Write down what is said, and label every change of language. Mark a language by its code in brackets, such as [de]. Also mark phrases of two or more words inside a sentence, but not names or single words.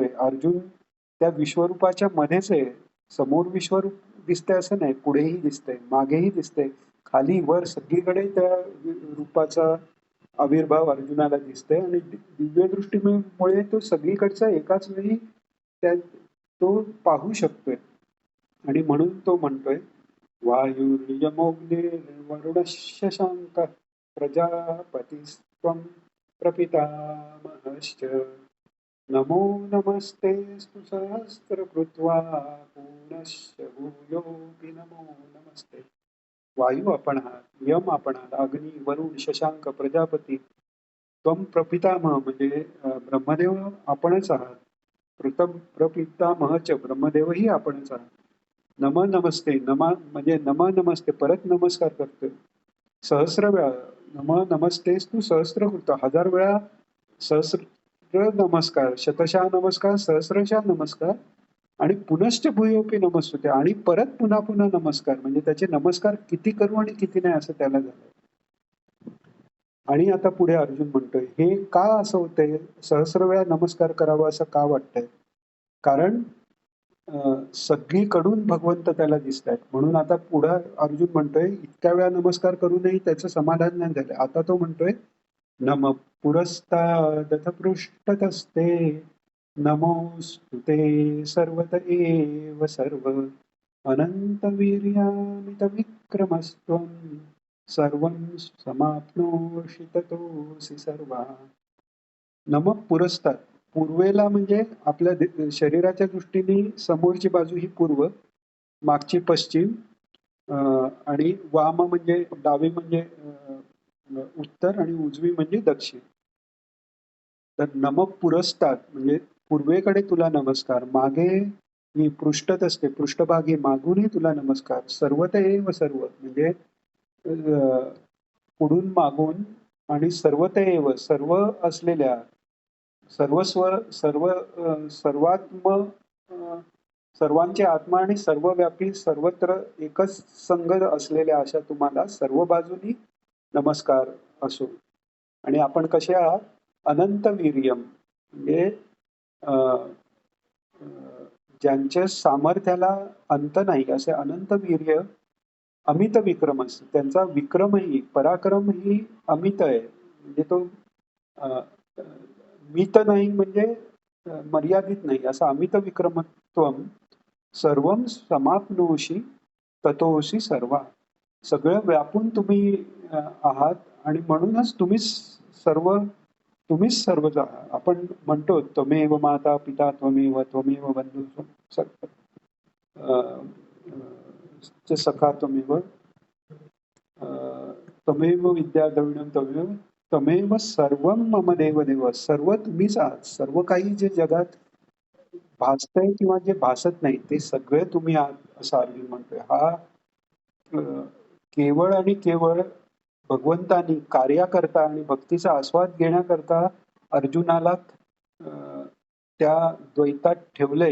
[mr] अर्जुन त्या विश्वरूपाच्या मध्येच आहे. समोर विश्वरूप दिसतंय असं नाही, पुढेही दिसतंय, मागेही दिसतंय, खाली वर सगळीकडे त्या रूपाचा आविर्भाव अर्जुनाला दिसतोय. आणि दिव्य दृष्टीमुळे तो सगळीकडचा एकाच वेळी तो पाहू शकतोय. आणि म्हणून तो म्हणतोय, [sa] वायुर्यमोऽग्निर्वरुणः शशाङ्कः प्रजापतिस्त्वं प्रपितामहश्च नमो नमस्तेऽस्तु सहस्रकृत्वा पुनश्च भूयोऽपि नमो नमस्ते. [mr] वायू आपण आहात, यम आपण आहात, अग्नी, वरुण, शशांक, प्रजापती, [sa] त्वं प्रपितामह [mr] म्हणजे ब्रह्मदेव आपणच आहात, प्रपितामहच ब्रह्मदेवही आपणच आहात. [sa] नम नमस्ते, [mr] नमा म्हणजे [sa] नम नमस्ते, [mr] परत नमस्कार करतोय सहस्र वेळा. [sa] नम नमस्तेस्तु सहस्रकृत, [mr] 1000 वेळा सहस्र नमस्कार, शतशः नमस्कार, सहस्रशः नमस्कार, आणि [sa] पुनश्च भूयोपी नमस्तुते, [mr] आणि परत पुन्हा पुन्हा नमस्कार. म्हणजे त्याचे नमस्कार किती करू आणि किती नाही असं त्याला झालं. आणि आता पुढे अर्जुन म्हणतोय, हे का असं होतंय, सहस्र वेळा नमस्कार करावा असं का वाटतंय? कारण सगळीकडून भगवंत त्याला दिसत आहेत. म्हणून आता पुढे अर्जुन म्हणतोय, इतक्या वेळा नमस्कार करूनही त्याचं समाधान नाही झालं. आता तो म्हणतोय, [sa] नम पुरस्तादथ पृष्ठतस्ते नमोस्तुते सर्वत एव सर्व अनंतवीर्यामित विक्रमस्त्वं सर्वं समाप्नोषि ततोऽसि सर्वा. नम पुरस्ताद, [mr] पूर्वेला म्हणजे आपल्या शरीराच्या दृष्टीने समोरची बाजू ही पूर्व, मागची पश्चिम, आणि वाम म्हणजे डावी म्हणजे उत्तर, आणि उजवी म्हणजे दक्षिण. तर [sa] नम पुरस्ताद [mr] म्हणजे पूर्वेकडे तुला नमस्कार, मागे मी पृष्ठत असते, पृष्ठभागी मागूनही तुला नमस्कार, [sa] सर्वत एव सर्व [mr] म्हणजे पुढून मागून, आणि [sa] सर्वत एव सर्व [mr] असलेल्या, सर्वस्व सर्व सर्वात्म सर्वांचे आत्मा आणि सर्वव्यापी सर्वत्र एकच संग असलेल्या अशा तुम्हाला सर्व बाजूनी नमस्कार असो. आणि आपण कसे आहात, [sa] अनंत वीर्यम [mr] म्हणजे ज्यांच्या सामर्थ्याला अंत नाही असे अनंत वीर्य, [sa] अमित विक्रमस, [mr] त्यांचा विक्रमही पराक्रमही अमित आहे. म्हणजे तो मित नाही म्हणजे मर्यादित नाही, असा [sa] अमित विक्रमत्वम सर्वं समाप्नोषि ततोऽसि सर्वा. [mr] सगळं व्यापून तुम्ही आहात, आणि म्हणूनच तुम्हीच सर्व. आपण म्हणतो, [sa] त्वमेव माता पिता त्वमेव त्वमेव बंधू सखा त्वमेव त्वमेव विद्या द्रविणं त्वमेव त्वमेव सर्वं मम देव देव. [mr] सर्व तुम्हीच आहात. सर्व काही जे जगात भासतंय किंवा जे भासत नाही ते सगळे तुम्ही आहात असं अर्जुन म्हणतोय. हा केवळ आणि केवळ भगवंतानी कार्याकरता आणि भक्तीचा आस्वाद घेण्याकरता अर्जुनाला त्या द्वैतात ठेवलंय.